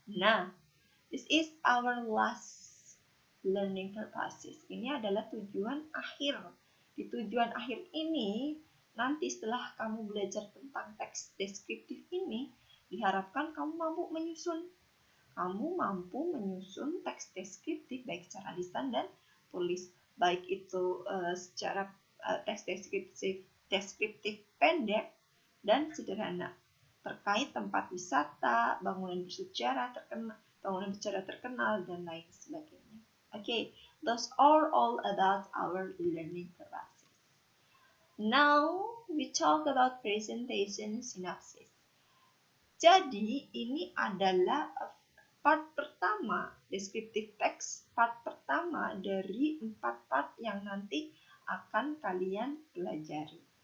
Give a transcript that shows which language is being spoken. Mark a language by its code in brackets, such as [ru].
[en] Nah, this is our last learning purposes. [id] Ini adalah tujuan akhir. Di tujuan akhir ini, nanti setelah kamu belajar tentang teks deskriptif ini, diharapkan kamu mampu menyusun. Kamu mampu menyusun teks deskriptif baik secara lisan dan tulis. Baik itu secara teks deskriptif pendek dan sederhana terkait tempat wisata, bangunan bersejarah terkenal, dan lain sebagainya. [en] Okay, those are all about our learning purposes. Now we talk about presentation synopsis. [id] Jadi ini adalah part pertama descriptive text, part pertama dari 4 part yang nanti akan kalian pelajari.